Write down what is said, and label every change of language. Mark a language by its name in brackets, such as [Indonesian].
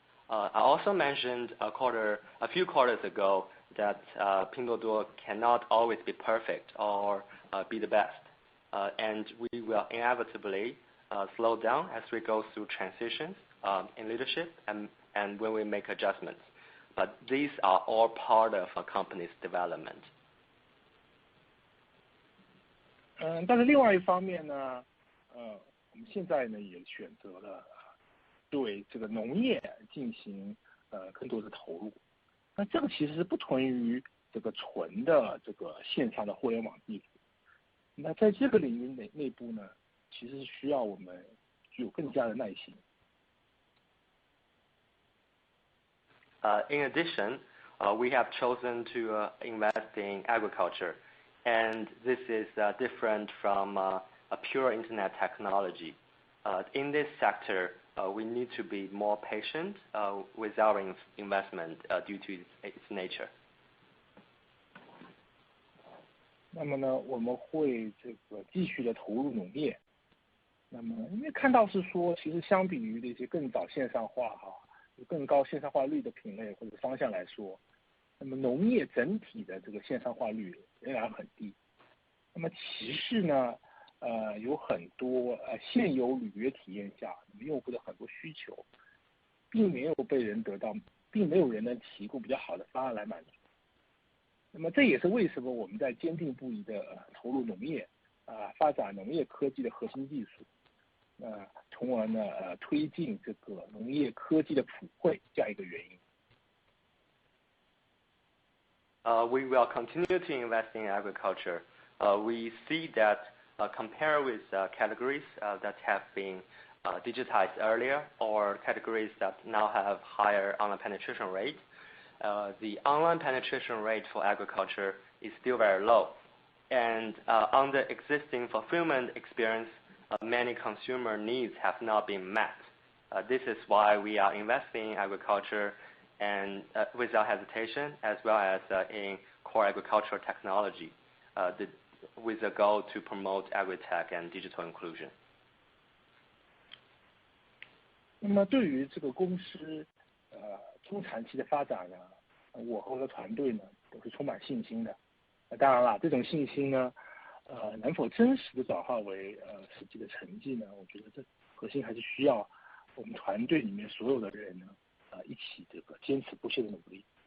[English] I also mentioned a few quarters ago that Pinduoduo cannot always be perfect or be the best, and we will inevitably slow down as we go through transitions in leadership and when we make adjustments. But these are all part of a company's development. [Chinese] 但是另外一方面呢，我们现在呢也选择了对这个农业进行更多的投入。那这个其实是不同于这个纯的这个线上的互联网技术。那在这个领域内部呢，其实是需要我们具有更加的耐心。 [English] In addition, we have chosen to invest in agriculture, and this is different from a pure internet technology. In this sector, we need to be more patient with our investment due to its nature. [Chinese] 那么呢，我们会这个继续的投入农业。那么，因为看到是说，其实相比于那些更早线上化有更高线上化率的品类或者方向来说，那么农业整体的这个线上化率仍然很低。那么其次呢，有很多现有履约体验下，用户的很多需求，并没有人能提供比较好的方案来满足。那么这也是为什么我们在坚定不移的投入农业，发展农业科技的核心技术，从而呢推进这个农业科技的普惠这样一个原因。 [English] We will continue to invest in agriculture. We see that compared with categories that have been digitized earlier or categories that now have higher online penetration rate, the online penetration rate for agriculture is still very low. And on the existing fulfillment experience, many consumer needs have not been met. This is why we are investing in agriculture and without hesitation, as well as in core agricultural technology, with a goal to promote agri-tech and digital inclusion. [Chinese] 那么对于这个公司中长期的发展呢，我和我的团队呢都是充满信心的。当然了，这种信心呢，能否真实的转化为实际的成绩呢？我觉得这核心还是需要我们团队里面所有的人呢，一起这个坚持不懈的努力。